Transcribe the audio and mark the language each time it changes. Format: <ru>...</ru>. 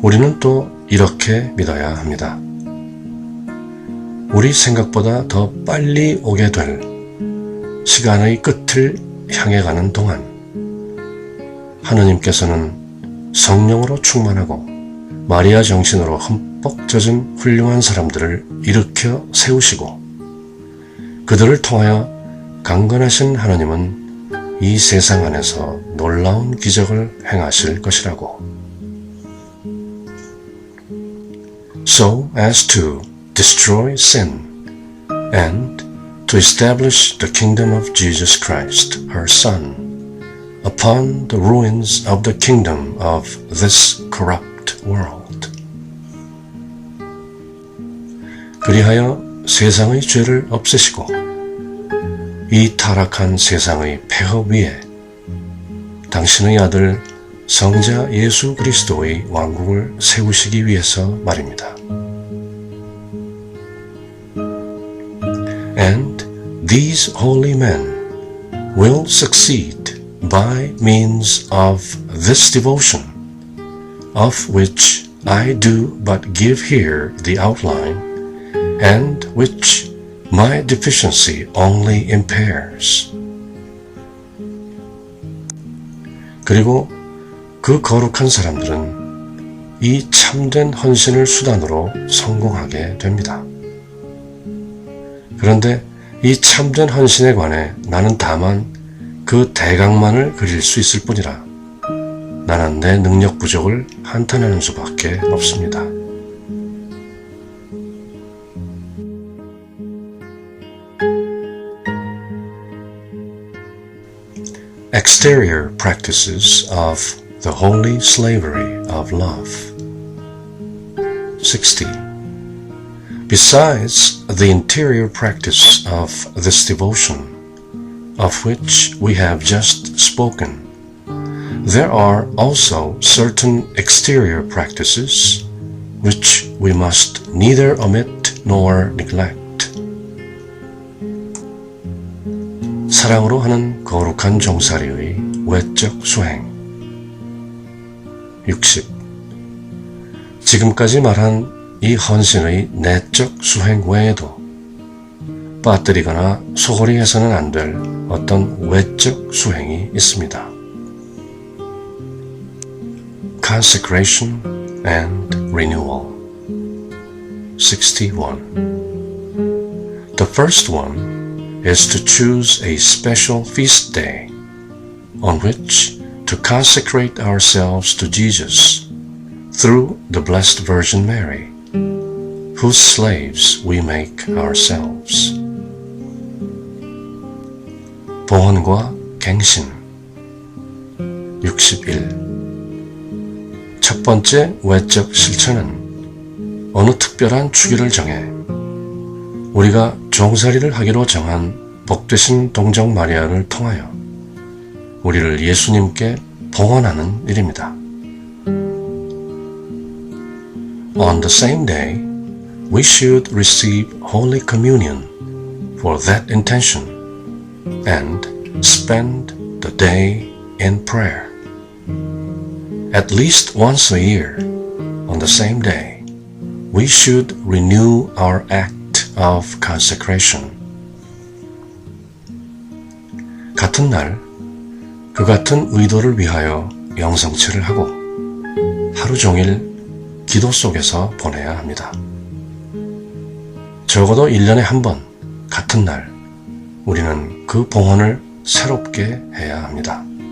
<ko>우리는 또 이렇게 믿어야 합니다. 우리 생각보다 더 빨리 오게 될 시간의 끝을 향해 가는 동안 하느님께서는 성령으로 충만하고 마리아 정신으로 흠뻑 젖은 훌륭한 사람들을 일으켜 세우시고 그들을 통하여 강건하신 하느님은 이 세상 안에서 놀라운 기적을 행하실 것이라고.</ko> <en>So as to destroy sin and to establish the kingdom of Jesus Christ, her Son, upon the ruins of the kingdom of this corrupt world.</en> <ko>그리하여 세상의 죄를 없애시고 이 타락한 세상의 폐허 위에 당신의 아들 성자 예수 그리스도의 왕국을 세우시기 위해서 말입니다.</ko> <en>And these holy men will succeed by means of this devotion, of which I do but give here the outline, and which my deficiency only impairs.</en> <ko>그리고 그 거룩한 사람들은 이 참된 헌신을 수단으로 성공하게 됩니다. 그런데 이 참된 헌신에 관해 나는 다만 그 대강만을 그릴 수 있을 뿐이라 나는 내 능력 부족을 한탄하는 수밖에 없습니다.</ko> <en>Exterior practices of the holy slavery of love. 60. Besides the interior practice of this devotion, of which we have just spoken, there are also certain exterior practices which we must neither omit nor neglect.</en> <ko>사랑으로 하는 거룩한 종살이의 외적 수행. 60. 지금까지 말한 이 헌신의 내적 수행 외에도 빠뜨리거나 소홀히 해서는 안 될 어떤 외적 수행이 있습니다.</ko> <en>Consecration and Renewal. 61. The first one is to choose a special feast day on which to consecrate ourselves to Jesus through the Blessed Virgin Mary, whose slaves we make ourselves.</en> <ko>봉헌과 갱신 61. 첫 번째 외적 실천은 어느 특별한 주기를 정해 우리가 종살이를 하기로 정한 복되신 동정 마리아를 통하여 우리를 예수님께 봉헌하는 일입니다.</ko> <en>On the same day, we should receive Holy Communion for that intention and spend the day in prayer. At least once a year, on the same day, we should renew our act of consecration.</en> <ko>같은 날, 그 같은 의도를 위하여 영성체를 하고 하루 종일 기도 속에서 보내야 합니다. 적어도 1년에 한 번, 같은 날, 우리는 그 봉헌을 새롭게 해야 합니다.</ko>